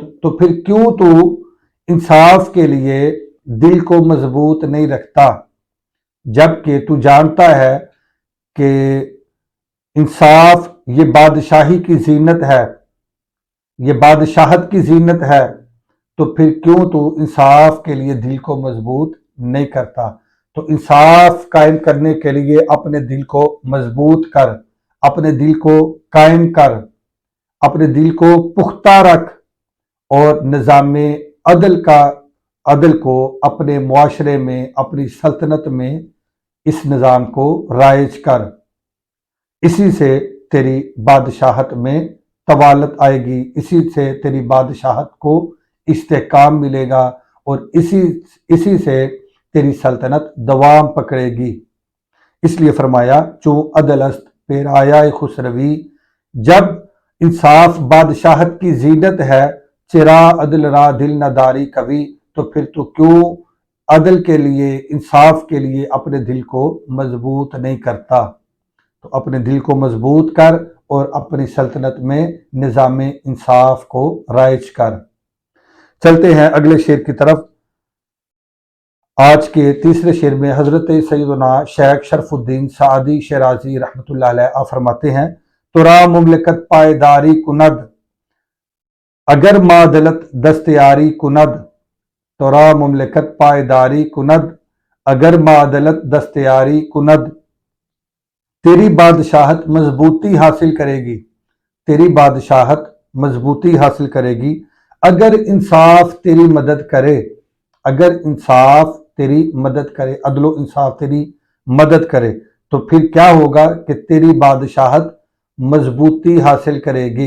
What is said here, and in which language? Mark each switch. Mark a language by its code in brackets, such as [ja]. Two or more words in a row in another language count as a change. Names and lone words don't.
[ur] تو پھر کیوں تو انصاف کے لیے دل کو مضبوط نہیں رکھتا، جبکہ تو جانتا ہے کہ انصاف یہ بادشاہی کی زینت ہے، یہ بادشاہت کی زینت ہے. تو پھر کیوں تو انصاف کے لیے دل کو مضبوط نہیں کرتا. تو انصاف قائم کرنے کے لیے اپنے دل کو مضبوط کر، اپنے دل کو قائم کر، اپنے دل کو پختہ رکھ، اور نظام عدل کو اپنے معاشرے میں، اپنی سلطنت میں اس نظام کو رائج کر۔ اسی سے تیری بادشاہت میں طوالت آئے گی، اسی سے تیری بادشاہت کو استحکام ملے گا، اور اسی سے تیری سلطنت دوام پکڑے گی۔ اس لیے فرمایا [fa] چوں عدل است پیرایا خسروی، [ur] جب انصاف بادشاہت کی زینت ہے، [fa] چرا عدل را دل نہ داری کبھی، [ur] تو پھر تو کیوں عدل کے لیے، انصاف کے لیے اپنے دل کو مضبوط نہیں کرتا؟ تو اپنے دل کو مضبوط کر اور اپنی سلطنت میں نظام انصاف کو رائج کر۔ چلتے ہیں اگلے شعر کی طرف۔ آج کے تیسرے شعر میں حضرت سیدنا شیخ شرف الدین سعدی شیرازی رحمۃ اللہ علیہ فرماتے ہیں، ترا [fa] مملکت پائیداری کند اگر معدلت دستیاری کند، ترا مملکت پائیداری کند اگر معدلت دستیاری کند، [ur] تیری بادشاہت مضبوطی حاصل کرے گی، تیری بادشاہت مضبوطی حاصل کرے گی اگر انصاف تیری مدد کرے، اگر انصاف تیری مدد کرے، عدل و انصاف تیری مدد کرے، تو پھر کیا ہوگا کہ تیری بادشاہت مضبوطی حاصل کرے گی۔